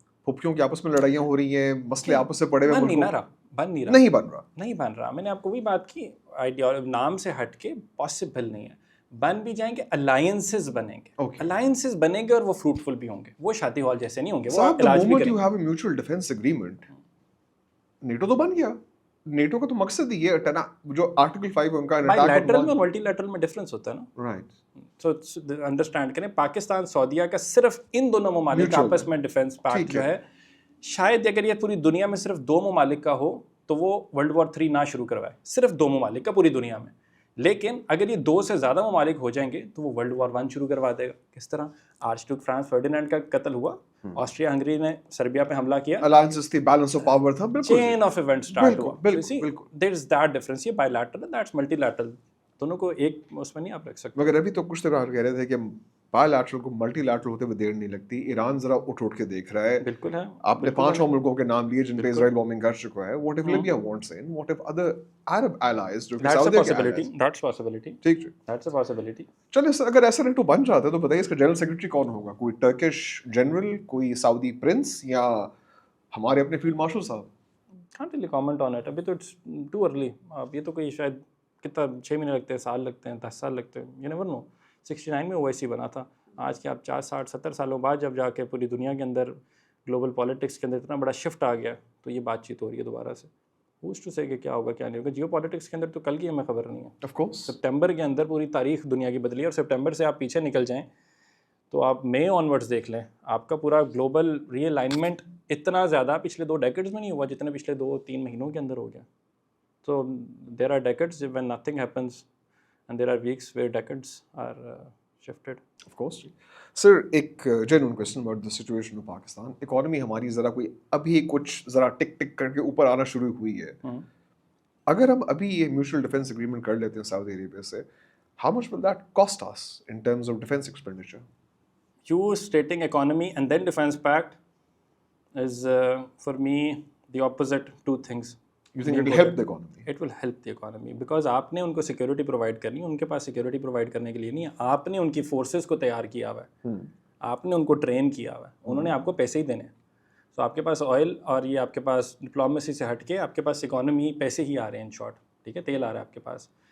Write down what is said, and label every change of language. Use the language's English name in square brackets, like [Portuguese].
[Urdu] پھپھیوں کی آپس میں لڑائیاں ہو رہی ہیں, مسئلے آپس سے پڑے ہوئے بن نہیں ملکوں, نہ رہا, نہیں بن رہا. میں نے آپ کو وہی بات کی, نام سے ہٹ کے پاسبل نہیں ہے. بن بھی جائیں گے, الائنسز بنیں گے, الائنسز بنیں گے اور وہ فروٹفل بھی ہوں گے, وہ شادی ہال جیسے نہیں ہوں گے, وہ علاج بھی کریں گے. [English] you have a mutual defense agreement, [Urdu] NATO تو بن گیا. نیٹو کا تو مقصد ہی ہے جو آرٹیکل 5 ان کا بائی لیٹرل میں اور ملٹی لیٹرل میں ڈفرینس ہوتا ہے نا. رائٹ, سو انڈرسٹینڈ کریں, پاکستان سعودیہ کا صرف ان دونوں ممالک کا آپس میں ڈیفینس پیکٹ جو ہے, شاید اگر یہ پوری دنیا میں صرف 2 ممالک کا ہو تو وہ ورلڈ وار 3 نہ شروع کروائے, صرف 2 ممالک کا پوری دنیا میں. لیکن اگر یہ 2 سے زیادہ ممالک ہو جائیں گے تو وہ ورلڈ وار 1 شروع کروا دے گا. کس طرح آرچ ڈیوک فرانس فرڈینینڈ کا قتل ہوا, آسٹریا ہنگری نے سربیا پہ حملہ کیا, الائنسز تھی, بیلنس آف پاور تھا, بالکل چین آف ایونٹ سٹارٹ ہوا. [English] There is that difference. [Urdu] یہ by lateral, that's multi lateral, دونوں کو ایک اس میں نہیں آپ رکھ سکتے. مگر ابھی تو کچھ طرح کہہ رہے تھے کہ بائی لیٹرل کو ملٹی لیٹرل ہوتے ہوئے دیر نہیں لگتی. ایران ذرا اٹھ کے دیکھ رہا ہے. بالکل ہے, آپ نے 5 اور ملکوں کے نام لیے جن پہ اسرائیل بومبنگ کر چکا ہے. [English] what if Libya wants in, what if other Arab allies [Urdu] جو کہ سعودی کے allies. [English] That's possibility. [Urdu] ٹھیک, [English] That's a possibility. [Urdu] چلے سر, اگر ایسا نیٹو بن جاتا ہے تو بتائیے اس کا جنرل سیکرٹری کون ہوگا؟ کوئی ٹرکش جنرل, کوئی سعودی پرنس, یا ہمارے اپنے فیلڈ مارشل صاحب؟ [English] Can't really comment on it. [Urdu] ابھی تو [English] it's too early. [Urdu] اب یہ تو کوئی شاید کتنا 6 مہینے لگتے ہیں, سال لگتے ہیں, 10 سال لگتے ہیں, you never know. 69 میں OIC بنا تھا. آج کے آپ 40 60 70 سالوں بعد جب جا کے پوری دنیا کے اندر گلوبل پالیٹکس کے اندر اتنا بڑا شفٹ آ گیا تو یہ بات چیت ہو رہی ہے دوبارہ سے. [English] who's to say [Urdu] کہ کیا ہوگا کیا نہیں ہوگا. جیو پالیٹکس کے اندر تو کل کی ہمیں خبر نہیں ہے. [English] of course [Urdu] سپٹمبر کے اندر پوری تاریخ دنیا کی بدلی ہے, اور سپٹمبر سے آپ پیچھے نکل جائیں تو آپ مئی آنورڈز دیکھ لیں, آپ کا پورا گلوبل ری الائنمنٹ اتنا زیادہ پچھلے 2 ڈیکڈز میں نہیں ہوا جتنا پچھلے 2-3 مہینوں کے اندر ہو گیا. [English] تو there are decades when nothing happens and there are weeks where decades are shifted. Of course. Sir, ایک genuine question about the situation of Pakistan. [Urdu] Economy ہماری ذرا کوئی ابھی کچھ ذرا ٹک ٹک کر کے اوپر آنا شروع ہوئی ہے. اگر ہم ابھی یہ میوچل ڈیفینس اگریمنٹ کر لیتے ہیں سعودی عربیہ سے, [English] How much will that cost us in terms of defence expenditure? You stating economy and then defense pact is for me the opposite 2 things. You think it will help the economy? It will help the economy because [Urdu] آپ نے ان کو security provide کرنی ہے. ان کے پاس security provide کرنے کے لیے نہیں ہے, آپ نے ان کی فورسز کو تیار کیا ہوا ہے, آپ نے ان کو ٹرین کیا ہوا ہے, انہوں نے آپ کو پیسے ہی دینے ہیں. تو آپ کے پاس آئل اور یہ آپ کے پاس ڈپلومیسی سے ہٹ کے آپ کے پاس اکانومی پیسے ہی آ رہے ہیں ان شارٹ, ٹھیک ہے, تیل آ رہا ہے آپ کے پاس.